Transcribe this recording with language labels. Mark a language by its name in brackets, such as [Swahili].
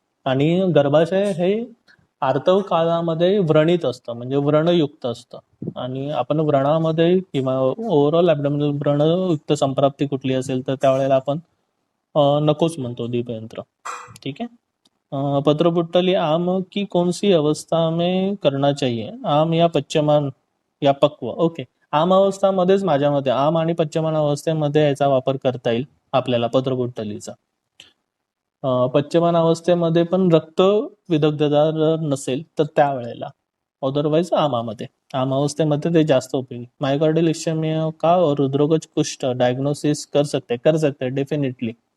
[Marathi] आणि गर्भाशय हे आर्तव काळामध्ये व्रणित असतं म्हणजे व्रणयुक्त असतं आणि आपण व्रणामध्ये किंवा ओव्हरऑल ॲबडॉमिनल व्रणयुक्त संप्राप्ती कुठली असेल तर त्यावेळेला आपण नकोच म्हणतो दीपयंत्र. [Hindi] ठीक है. पत्रपुट्टली आम की कौन सी अवस्था में करना चाहिए? आम या पच्यमान या पक्व? ओके. [Marathi] आम अवस्थामध्येच माझ्या मते आम आणि पच्यमान अवस्थेमध्ये याचा वापर करता येईल आपल्याला पत्रपुट्टलीचा. पच्यमान अवस्थेमध्ये पण रक्त विदग्धता जर नसेल तर त्यावेळेला, अदरवाईज आमामध्ये. आम अवस्थेमध्ये ते जास्त उपयोगी. [Hindi] मायोकार्डियल इश्चेमिया का और हृदरोगज कुष्ठ डायग्नोसिस कर सकते डेफिनेटली.